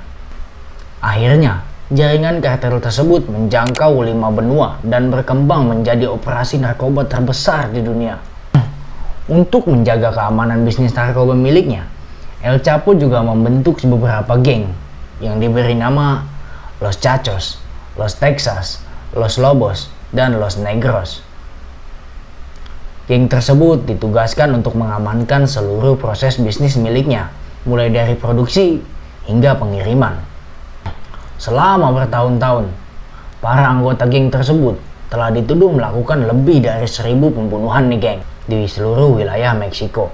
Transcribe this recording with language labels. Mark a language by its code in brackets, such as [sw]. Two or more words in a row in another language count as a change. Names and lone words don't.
[id] Akhirnya, jaringan kartel tersebut menjangkau 5 benua dan berkembang menjadi operasi narkoba terbesar di dunia. Untuk menjaga keamanan bisnis narkoba miliknya, El Chapo juga membentuk beberapa geng yang diberi nama Los Chachos, Los Texas, Los Lobos, dan Los Negros. Geng tersebut ditugaskan untuk mengamankan seluruh proses bisnis miliknya, mulai dari produksi hingga pengiriman. Selama bertahun-tahun, para anggota geng tersebut telah dituduh melakukan lebih dari 1.000 pembunuhan nih geng di seluruh wilayah Meksiko.